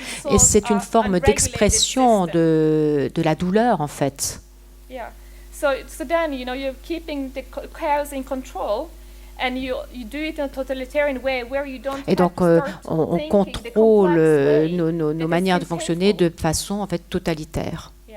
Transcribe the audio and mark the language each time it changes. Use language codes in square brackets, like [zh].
[fr] Et c'est une forme d'expression de la douleur, en fait. [en] So then, you're keeping the chaos in control, and you do it in a totalitarian way where you don't. [fr] Et donc, on contrôle nos manières de fonctionner de façon en fait totalitaire.